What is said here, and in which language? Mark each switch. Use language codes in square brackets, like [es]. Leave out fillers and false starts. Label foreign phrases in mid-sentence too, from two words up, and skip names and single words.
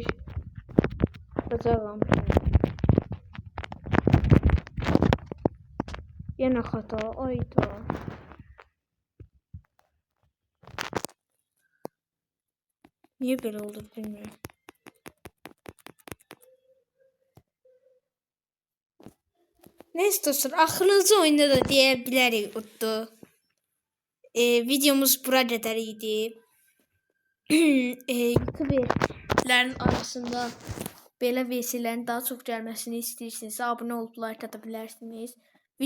[tr] Bakalım. Yine hata. Ayda. Niye böyle oldu bilmiyorum. Neyse dostlar, [az] axırıncı oyunda da deyə bilərik uddu. Videomuz bura qədər idi. YouTuberlərin arasında belə VC-lərin daha çox gəlməsini istəyirsinizsə, abunə olub like ata bilərsiniz.